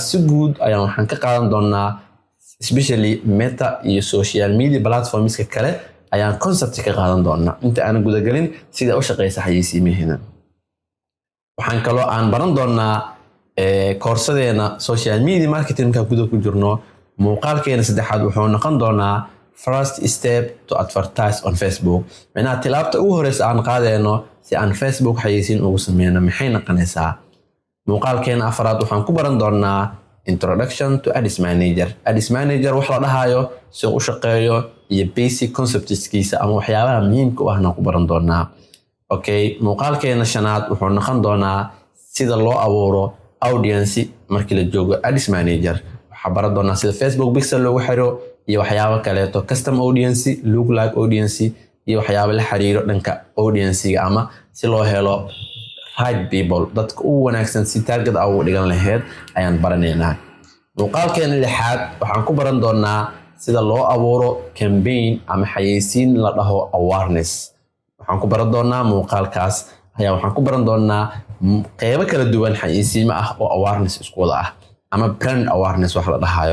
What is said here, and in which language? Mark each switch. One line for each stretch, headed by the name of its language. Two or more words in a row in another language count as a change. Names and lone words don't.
Somali: si guud ayaan waxaan ka qaadan doonaa especially Meta iyo
English: social media platformska
Somali: kale ayaan concept ka qaadan doonaa inta aan guda gelin sida u shaqeysa xayeysiimaheena. waxaan kaloo aan baran doonaa koorsadeena
English: social media marketingka
Somali: guda ku jirno. muuqaalkeena saddexaad wuxuu noqon doonaa
English: first step to advertise on Facebook.
Somali: macnaha tilaabta ugu horeysa aan qaadayno si aan Facebook xayeysiin ugu sameyno maxay noqonaysaa. muuqaalkeena afraad waxaan ku baran doonaa
English: introduction to Ads Manager.
Somali: Ads Manager wax la dhahayo si uu u shaqeeyo iyo
English: basic conceptskiisa
Somali: ama waxyaabaha muhiimka u ahna ku baran doonaa. muuqaalkeena shanaad wuxuu noqon doonaa sida loo abuuro audience markii la joogo Ads Manager. waxaa baran doonaa sida Facebook pixel loogu xiro iyo waxyaabo kaleeto
English: custom audience, lookalike audience
Somali: iyo waxyaabo la xiriiro dhanka audience-ga ama si loo helo
English: right people,
Somali: dadka ugu wanaagsan si target ah ugu dhigan lahayd ayaan baranaynaa. muuqaalkeena lixaad waxaan ku baran doonaa sida loo abuuro campaign ama xayeysiin la dhaho awareness. waxaan ku baran doonaa muuqaalkaas waxaan ku baran doonaa qeybo kala duwan xayeysiimo ah oo awareness isku wada ah ama
English: brand awareness
Somali: wax la dhahayo.